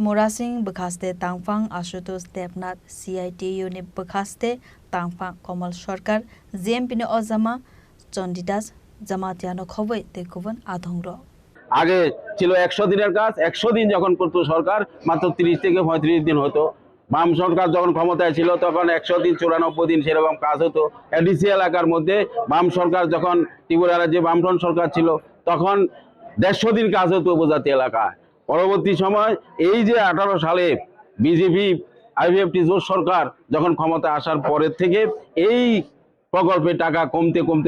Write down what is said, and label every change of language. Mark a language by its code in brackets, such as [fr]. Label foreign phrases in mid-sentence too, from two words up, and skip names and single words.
[trp] Murasing bekaste tangfang Ashutosh Debnath CITU ne bekaste tangfang Komal Sarkar GMP ne Ozama Chandidas Jamatiano khoboi tekubon adongro [bn] আগে ছিল 100 দিনের কাজ 100 দিন যখন করতো সরকার মাত্র 30 থেকে 35 দিন হতো বাম সরকার যখন ক্ষমতায় ছিল তখন 100 দিন 94 দিন সেরকম কাজ হতো এডিসি এলাকার মধ্যে বাম সরকার যখন ত্রিপুরা রাজ্যে বামফ্রন্ট সরকার ছিল তখন 150 দিন কাজ হতো উপজাতি এলাকায় পরবর্তী সময় এই যে 18 সালে বিজেপি আইপিএফটি জোট সরকার যখন ক্ষমতা আসার পরের থেকে এই প্রকল্পে টাকা কমতে